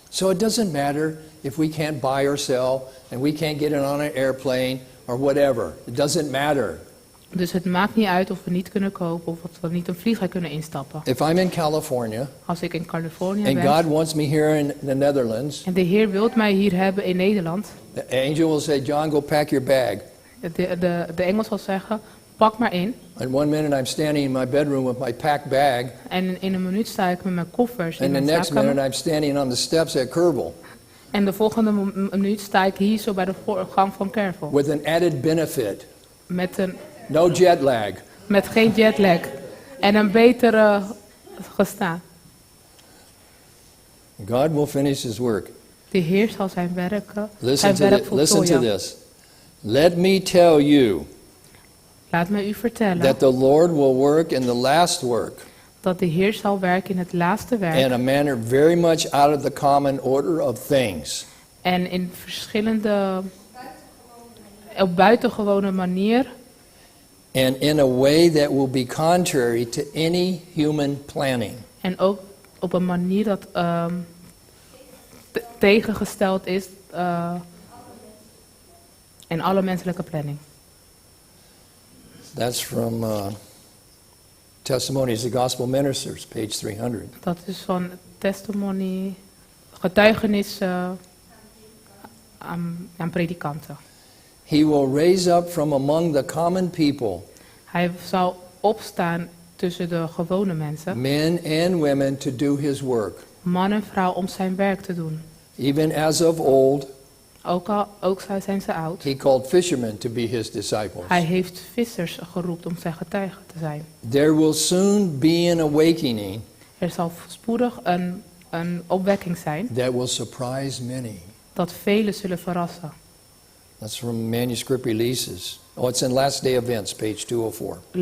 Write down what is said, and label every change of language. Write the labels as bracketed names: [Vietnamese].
[English] So it doesn't matter if we can't buy or sell and we can't get it on an airplane or whatever. It doesn't matter. [Dutch] Dus het maakt niet uit of we niet kunnen kopen of dat we niet een vliegtuig kunnen instappen. [English] If I'm in California [Dutch] Als ik in Californië [English] and [Dutch] ben [English] God wants me here in the Netherlands, [Dutch] en de Heer wil mij hier hebben in Nederland. [English] the angel will say, John, go pack your bag. [Dutch] De engel zal zeggen, pak maar in. [English] And 1 minute I'm standing in my bedroom with my packed bag. [Dutch] En in een minuut sta ik met mijn koffers in [English] And the [Dutch] mijn [English] next minute [Dutch] slaapkamer. [English] I'm standing on the steps at Kerbal [Dutch] En de volgende minuut sta ik hier zo bij de voorgang van Kervel. [English] with an added benefit. No jet lag. [Dutch] Met geen jetlag. En een betere gestaan. [English] God will finish his work. [Dutch] De Heer zal zijn werk [English] Listen [Dutch] voltooien. [English] to this. Let me tell you [Dutch] Laat me u vertellen [English] that the Lord will work in the last work [Dutch] Dat de Heer zal werken in het laatste werk. [English] in a manner very much out of the common order of things. [Dutch] En in verschillende, op buitengewone manier. [English] And in a way that will be contrary to any human planning. [Dutch] En ook op een manier dat tegengesteld is in alle menselijke planning. [English] That's from Testimonies of Gospel Ministers, page 300. [Dutch] Dat is van testimony, getuigenissen aan predikanten. [English] He will raise up from among the common people [Dutch] Hij zal opstaan tussen de gewone mensen, [English] men and women to do his work. [Dutch] man en vrouw, om zijn werk te doen. [English] Even as of old, [Dutch] Ook zijn ze oud. [English] he called fishermen to be his disciples. [Dutch] Hij heeft vissers geroepen om zijn getuigen te zijn. [English] There will soon be an awakening [Dutch] Er zal spoedig een opwekking zijn [English] that will surprise many. [Dutch] dat velen zullen verrassen. [English] That's from Manuscript Releases. Oh, it's in Last Day Events, page 204.